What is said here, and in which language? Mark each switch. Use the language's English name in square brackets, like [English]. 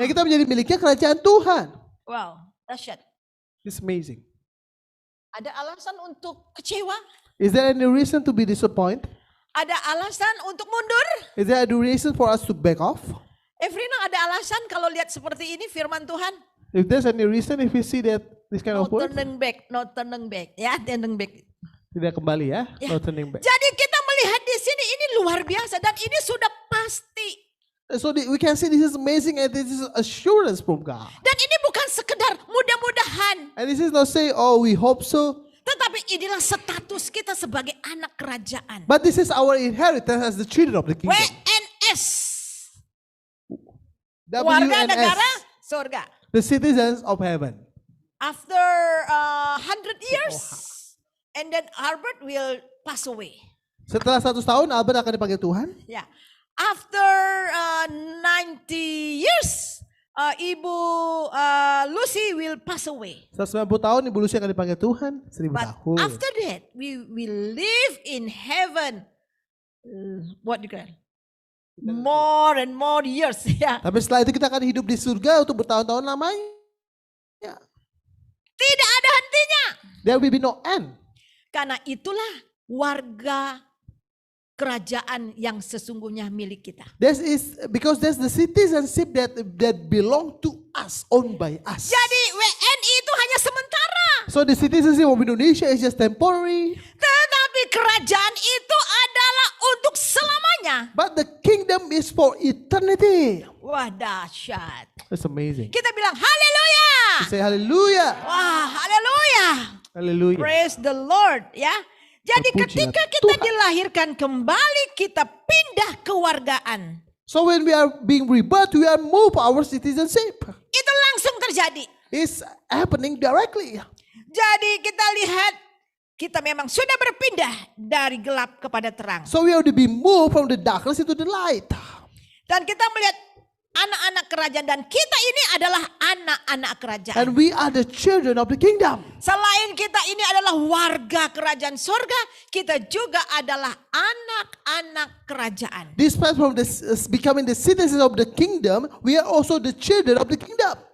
[Indonesian] Dan kita menjadi miliknya kerajaan Tuhan. Wow, dahsyat. [English] It's amazing. [Indonesian] Ada alasan untuk kecewa? [English] Is there any reason to be disappointed? [Indonesian] Ada alasan untuk mundur? [English] Is there any reason for us to back off? [Indonesian] Evrina, ada alasan kalau lihat seperti ini firman Tuhan? [English] If there's any reason, if we see that this kind No of word, turning back, no turning back. Ya, turning back. [Indonesian] tidak kembali ya, Ya. [English] no turning back. [Indonesian] Jadi kita melihat di sini ini luar biasa dan ini sudah pasti. [English] So we can see this is amazing and this is assurance from God. [Indonesian] Dan ini bukan sekedar mudah-mudahan. [English] And this is not saying, oh, we hope so. [Indonesian] Tetapi inilah status kita sebagai anak kerajaan. [English] But this is our inheritance as the children of the kingdom. [Indonesian] WNS. Warga negara WNS, surga. [English] the citizens of heaven. After 100 years, and then Albert will pass away. [Indonesian] Setelah 100 tahun, Albert akan dipanggil Tuhan. [English] Yeah. After 90 years, Ibu Lucy will pass away. [Indonesian] 190 tahun, Ibu Lucy akan dipanggil Tuhan. 1000 [English] But [Indonesian] tahun. [English] after that, we will live in heaven. What do you call? More and more years. Ya. [Indonesian] Tapi setelah itu kita akan hidup di surga untuk bertahun-tahun lamanya. Tidak ada hentinya. [English] There will be no end. [Indonesian] Karena itulah warga kerajaan yang sesungguhnya milik kita. [English] This is because that's the citizenship that belong to us, owned by us. [Indonesian] Jadi WNI itu hanya sementara. [English] So the citizenship of Indonesia is just temporary. [Indonesian] Tetapi kerajaan itu adalah untuk selamanya. [English] But the kingdom is for eternity. [Indonesian] Wah, dahsyat. [English] That's amazing. [Indonesian] Kita bilang haleluya. [English] Say hallelujah. [Indonesian] Wah, haleluya. [English] Hallelujah. Praise the Lord, ya. [Indonesian] Jadi Terpujilah ketika kita Tuhan. dilahirkan kembali, kita pindah kewargaan. [English] So when we are being rebirthed, we are moved our citizenship. [Indonesian] Itu langsung terjadi. [English] It's happening directly. [Indonesian] Jadi kita lihat, kita memang sudah berpindah dari gelap kepada terang. [English] So we have to be moved from the darkness into the light. [Indonesian] Dan kita melihat anak-anak kerajaan dan kita ini adalah anak-anak kerajaan. [English] And we are the children of the kingdom. [Indonesian] Selain kita ini adalah warga kerajaan sorga, kita juga adalah anak-anak kerajaan. [English] Despite from becoming the citizens of the kingdom, we are also the children of the kingdom.